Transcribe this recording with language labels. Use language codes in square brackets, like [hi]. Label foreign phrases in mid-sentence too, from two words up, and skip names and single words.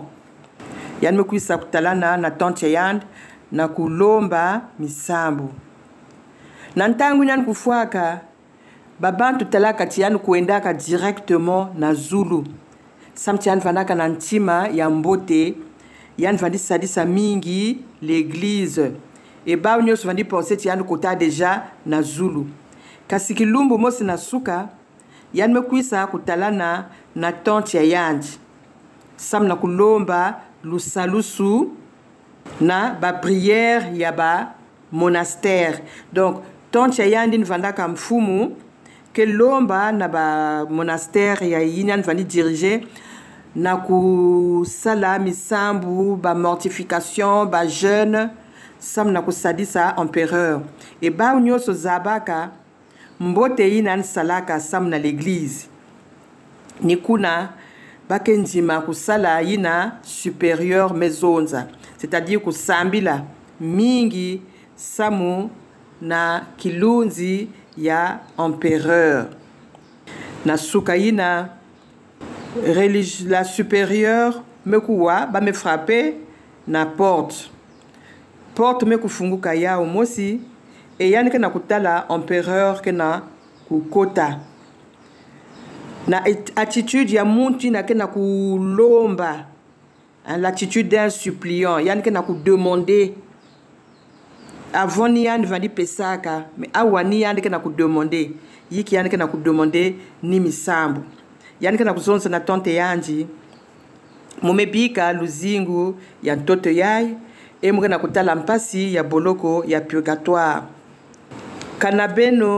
[ktu] Yan mekwisa kutalana na tante ya yandi na kulomba misambu. Na ntangu nyan kufuaka, babantu talaka tiyanu kuendaka directement na Zulu. Samti yan vandaka na ntima ya mbote, yan vandi sadisa mingi l'église. Et ba unyo vandi pense tiyanu kota deja na Zulu. Kasi kilumbu mosi na suka, yan mekwisa kutalana na tante ya yandi. Sam na kulomba lusalusu na ba prière ya ba monastère. Donc tante ya yandi vandaka mfumu que lomba na ba monastère ya yinan vandi diriger na ku sala misambu ba mortification ba jeûne sam na ku sadisa [fr] empereur et [ktu] ba unyoso zabaka mbote yinan salaka sam na l'église nikuna bakendima ku sala yina supérieur mezonza, c'est-à-dire ku sambila mingi samu na kilunzi ya empereur. Na sukaina [fr] la supérieure [ktu] mekuwa ba me frapper na porte. Porte mekufunguka ya mosi et yani ke na kutala empereur ke na kukota. Na attitude ya muntu na ke na kulomba. [fr] L'attitude d'un suppliant, [ktu] yani ke na ku demander. Avant ni yan vandi pesaka, mais awani yan ke na ku demander. Yiki yan ke na ku demander ni misambu. Yan ke na ku zonza na tante yanji. Mumebika luzingu ya ntoto yai. E muke na kutala mpasi ya boloko ya purgatoire.